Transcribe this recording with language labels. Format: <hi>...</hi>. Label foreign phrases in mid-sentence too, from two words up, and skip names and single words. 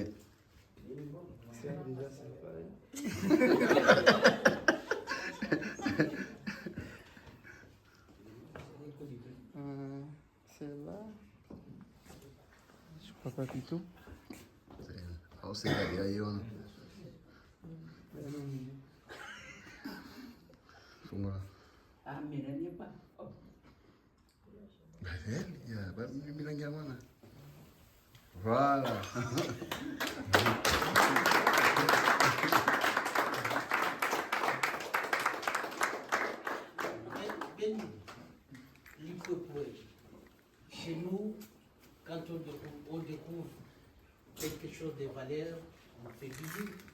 <fr>C'est déjà sympa. Celle-là. Je crois pas du tout. C'est elle. Ah, c'est elle. Il y a un.</fr> <id>Semua. Ah, merahnya Pak. Oh. Betul? Ya, baru bilang yang mana?</id> <fr>Voilà. Chez nous, quand on découvre quelque chose de valeur, on fait bisous.</fr>